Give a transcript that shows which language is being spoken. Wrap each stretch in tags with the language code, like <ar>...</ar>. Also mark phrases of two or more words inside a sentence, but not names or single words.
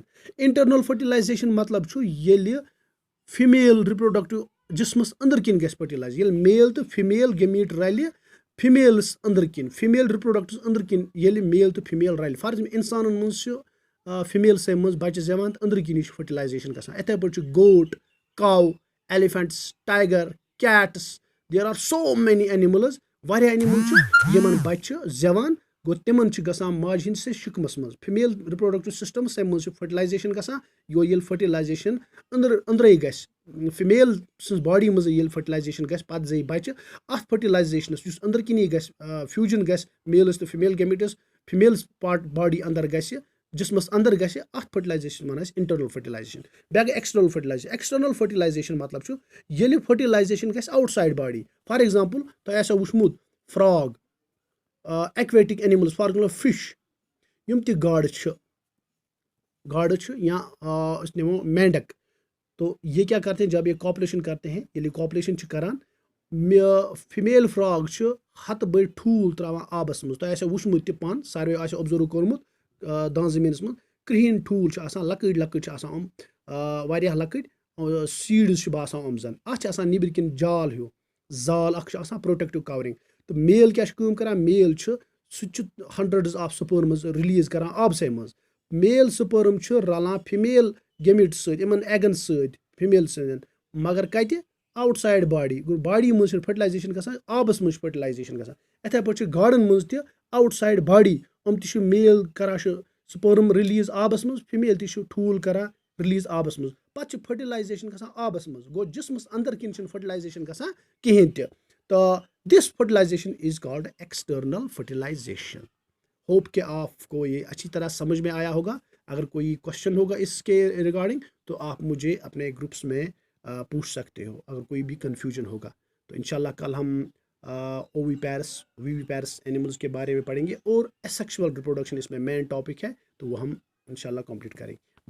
<en>internal fertilization</en> <ks>मतलब छु येली</ks> <en>female reproductive</en> <ks>जिसमस अंदर किन गस फर्टिलाइज, येली मेल तो</ks> <en>female gamete</en> <ks>रलि फीमेल्स अंदर किन,</ks> <en>female reproductive</en> <ks>अंदर किन येली मेल तो फीमेल रलि।</ks> <en>for example</en> <ks>इंसान मज फीमेल से मज बच्चे जवान अंदर किन फर्टिलाइजेशन गसान। इथे पे</ks> <en>goat, cow, elephants, tiger, cats, there are so many animals,</en> <ks>वारिया एनिमल यमन बच्चे जवान गो तिमन गसान माज हिंद से शिकमस मज</ks> <en>female reproductive system</en> <ks>से मज फर्टिलाइजेशन गसान। यो ये फर्टिलाइजेशन अंदर गस फीमेल सज बॉडी मज ये फर्टिलाइजेशन गस पत जई बच्चे अत फर्टिलाइजेशन अंदर किन गस फ्यूजन गस मेलस तो फीमेल गेमिटस फीमेल पार्ट बॉडी अंदर गस जिसमस अंदर गस अत फर्टिलाइजेशन वन</ks> <en>internal fertilization.</en> <ks>बे गई</ks> <en>external fertilization. external fertilization</en> <ks>मतलब ये फर्टिलाइजेशन गस</ks> <en>outside body. for example</en> <ks>तो आसो वुचमुत</ks> <en>frog, aquatic animals, for example fish,</en> <ks>यम ति गाड़ या निमो मेंढक।</ks> <hi>तो ये क्या करते हैं जब ये कॉपुलेशन करते हैं,</hi> <ks>ये कॉपुलेशन करान फीमेल फ्रॉग हत बड़ ठूल त्रावान आबस मज। तो वुचमुत ति पान सारे ऑब्जर्व कोर्मुत दान जमीनस मज क्रिहीन ठूल लकड़ लकड़ वारिया लकड़ सीड्स बासान अमजन अत निबर किन जाल हिू जाल</ks> <en>protective covering.</en> <ks>तो मेल क्या करान, मेल</ks> <en>hundreds of sperms release</en> <ks>करान आबसे मज। मेल स्पर्म रलान</ks> <en>female gamete</en> <ks>सन एगन फीमेल सन, मगर कत</ks> <en>outside body.</en> <ks>बॉडी मज फर्टिलाइजेशन गसान, आबस मज फर्टिलाइजेशन गसान। इथे पे गाड़न मज त</ks> <en>outside body</en> <ks>यम ति मेल करान</ks> <en>sperm release</en> <ks>आबस मज, फीमेल ति ठूल करान रिलीज आबस मज, पे फर्टिलाइजेशन गसान आबस मज। गो जिसमस अंदर किन फर्टिलाइजेशन गसान कहें त।</ks> <en>to this fertilization is called external fertilization.</en> <hi>होप कि आपको ये अच्छी तरह समझ में आया होगा। अगर कोई क्वेश्चन होगा इसके रिगार्डिंग तो आप मुझे अपने ग्रुप्स में पूछ सकते हो, अगर कोई भी कंफ्यूजन होगा। तो इंशाल्लाह कल हम</hi> <en>oviparous animals</en> <hi>के बारे में पढ़ेंगे और</hi> <en>asexual reproduction</en> <hi>इसमें</hi> <en>main topic</en> <hi>है, तो वो हम इंशाल्लाह कंप्लीट करेंगे।</hi>